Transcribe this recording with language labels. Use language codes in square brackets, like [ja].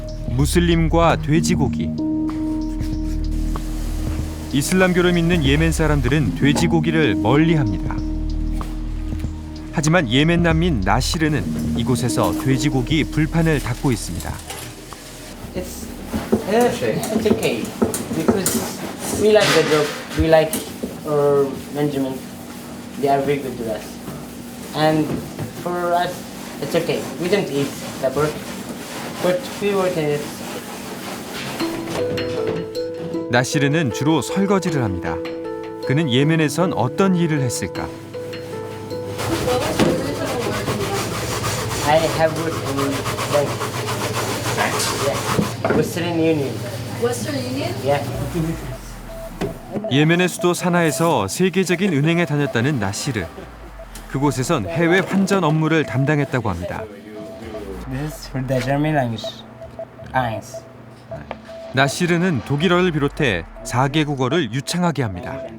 [ko] 무슬림과 돼지고기. 이슬람교를 믿는 예멘 사람들은 돼지고기를 멀리합니다. 하지만 예멘 난민 나시르는 이곳에서 돼지고기 불판을 닫고 있습니다. [en] It's okay because we like the job, we like our management. They are very good to us, and for us it's okay. We don't eat the pork, but we work in it. [ko] 나시르는 주로 설거지를 합니다. 그는 예멘에선 어떤 일을 했을까? [en] I have worked in bank. Yeah. Western Union. Western Union? Yeah. [ko] 예멘의 수도 사나에서 세계적인 은행에 다녔다는 나시르. 그곳에선 해외 환전 업무를 담당했다고 합니다. [en] This is for the German language. [de] Eins. [ko] 나시르는 독일어를 비롯해 4개 국어를 유창하게 합니다.